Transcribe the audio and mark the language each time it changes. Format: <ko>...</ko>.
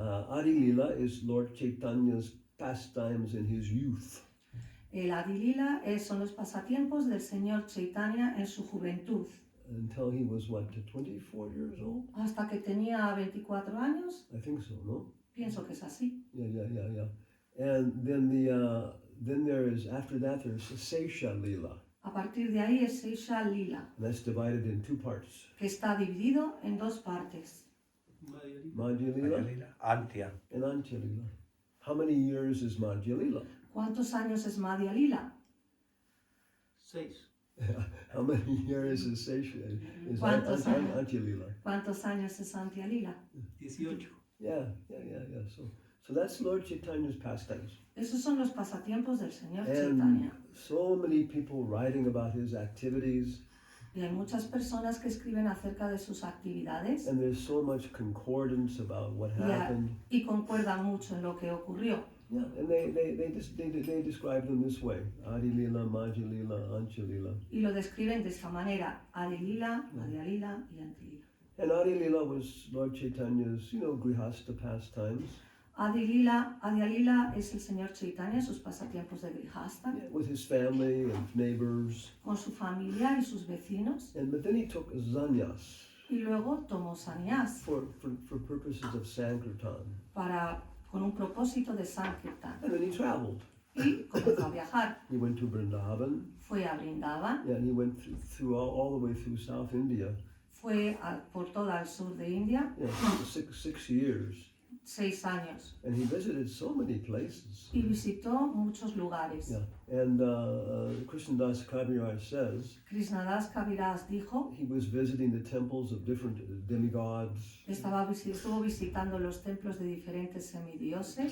<en>Adi Lila is Lord Chaitanya's pastimes in his youth.</en> <es>El Adi Lila son los pasatiempos del Señor Chaitanya en su juventud,</es> <en>Until he was, what, 24 years old?</en> <es>hasta que tenía 24 años.</es> <en>I think so, no?</en> <es>Pienso que es así.</es> <en>Yeah. And then there is, after that, there's Sesha Lila.</en> <es>A partir de ahí es Sesha Lila,</es> <en>And that's divided in 2 parts.</en> <es>que está dividido en dos partes.</es> <en>Madhya Lila</en> <es>Antia.</es> <en>and Antya Lila. How many years is Madhya Lila?</en> <es>¿Cuántos años es Madhya Lila?</es> <en>6. How many years is Sesha? Is</en> <es>¿Cuántos años?</es> <en>Antya Lila?</en> <es>¿Cuántos años es Antya Lila?</es> <en>18. Yeah. So that's Lord Chaitanya's pastimes.</en> <es>Esos son los pasatiempos del Señor</es> <en>And</en> <es>Chaitanya.</es> <en>so many people writing about his activities,</en> <es>Y hay muchas personas que escriben acerca de sus actividades</es> <en>and there's so much concordance about what Yeah. happened.</en> <es>y concuerdan mucho en lo que ocurrió.</es> <en>Yeah, and they describe them this way: Adi Lila, Madhya Lila, Ancha Lila.</en> <es>Y lo describen de esta manera: Adi Lila, Madhya Lila y Anti Lila.</es> <en>And Adi Lila was Lord Chaitanya's, grihasta pastimes.</en> <es>Adi Lila es el Señor Chaitanya, sus pasatiempos de grihasta,</es> <en>Yeah, with his family and neighbors.</en> <es>con su familia y sus vecinos.</es> <en>But then he took sannyas</en> <es>Y luego tomó sannyas</es> <en>for purposes of Sankirtan.</en> <es>con un propósito de Sankirtan.</es> <en>And then he traveled.</en> <es>Y comenzó a viajar.</es> <en>He went to Vrindavan.</en> <es>Fue a Vrindavan,</es> <en>Yeah, and he went through all the way through South India.</en> <es>fue por todo el sur de India,</es> <en>Yeah, for six years.</en> <es>6 años.</es> <en>And he visited so many places.</en> <es>Y visitó muchos lugares.</es> <en>Yeah, and Krishnadas Kaviraj says</en> <es>Krishnadas Kaviraj dijo,</es> <en>he was visiting the temples of different demigods,</en> <es>estuvo visitando los templos de diferentes semidioses,</es>